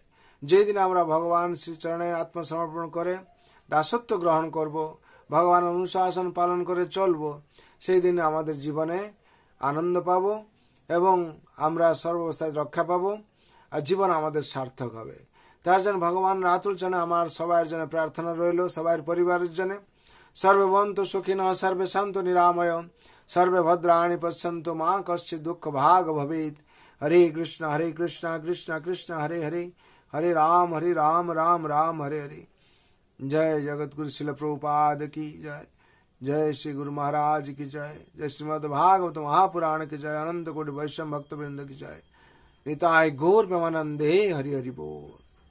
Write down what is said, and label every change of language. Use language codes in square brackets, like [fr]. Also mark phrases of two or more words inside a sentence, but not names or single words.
[bn] যেদিন আমরা ভগবান শ্রীচরণে আত্মসমর্পণ করে দাসত্ব গ্রহণ করব, ভগবান অনুশাসন পালন করে চলব, সেই দিন আমাদের জীবনে আনন্দ পাব এবং আমরা সর্বাবস্থায় রক্ষা পাব আর জীবন আমাদের সার্থক হবে। তার জন্য ভগবান আতুল চরণে আমার সবার জন্য প্রার্থনা রইল, সবার পরিবারের জন্য। [sa] সর্বে ভবন্তু সুখিনঃ, সর্বে সন্তু নিরাময়, সর্বে ভদ্রাণি পশ্যন্তু মা কশ্চিৎ দুঃখ ভাগ ভবেৎ। হরে কৃষ্ণ কৃষ্ণ কৃষ্ণ হরে হরে, হরে রাম রাম রাম হরে हरे। [hi] जय जगत गुरु शिल प्रभुपाद की जय। जय श्री गुरु महाराज की जय। जय श्रीमद् भागवत महापुराण की जय। अनंत कोटि वैष्णव भक्त वृंद की जय। [bn] নিতাই গৌর প্রেমানন্দে হরি হরি বোল।